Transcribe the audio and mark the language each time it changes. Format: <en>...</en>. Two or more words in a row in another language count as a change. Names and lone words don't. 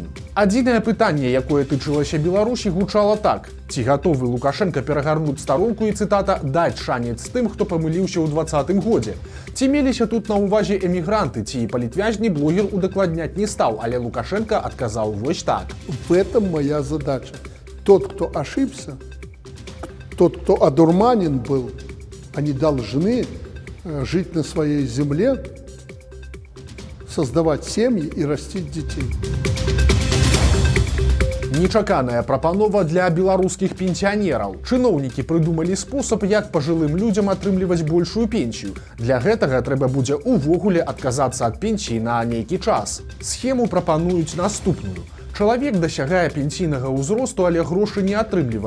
<be>Адзінае пытанне, якое тычылася Беларусі, гучала так: ці гатовы Лукашенка перагарнуць старонку і, цытата, «даць шанец тым, хто памыліўся ў 20-м годзе». Ці меліся тут на ўвазе эмігранты, ці палітвязні, блогер удакладняць не стаў, але Лукашенко адказаў вось так.</be> <ru>В этом моя задача. Тот, кто ошибся, тот, кто одурманен был, они должны жить на своей земле, создавать семьи и растить детей.</ru> <be>Нечаканая прапанова для беларускіх пенсіянераў. Чыноўнікі прыдумалі спосаб, як пажылым людзям атрымліваць большую пенсію. Для гэтага трэба будзе увогуле адказацца ад пенсіі на нейкі час. Схему прапануюць наступную. Чалавек дасягае пенсійнага ўзросту, але грошы не атрымлівае.</be>